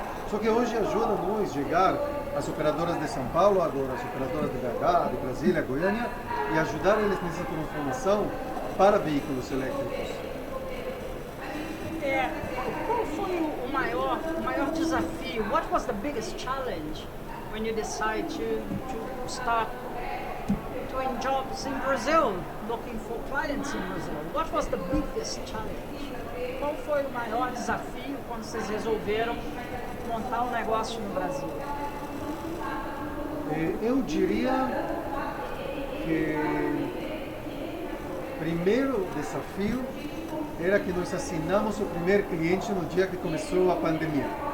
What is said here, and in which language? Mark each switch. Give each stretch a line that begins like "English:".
Portuguese: Só que hoje ajuda-nos a chegar às operadoras de São Paulo, agora as operadoras de BH, de Brasília, Goiânia, e ajudar eles nessa transformação para veículos elétricos. Qual foi o maior desafio?
English: What was the biggest challenge when you decided to start doing jobs in Brazil, looking for clients in Brazil? What was the biggest challenge?
Portuguese: Qual foi o maior desafio quando vocês resolveram montar um negócio no Brasil? Eu diria que o primeiro desafio era que nós assinamos o primeiro cliente no dia que começou a pandemia.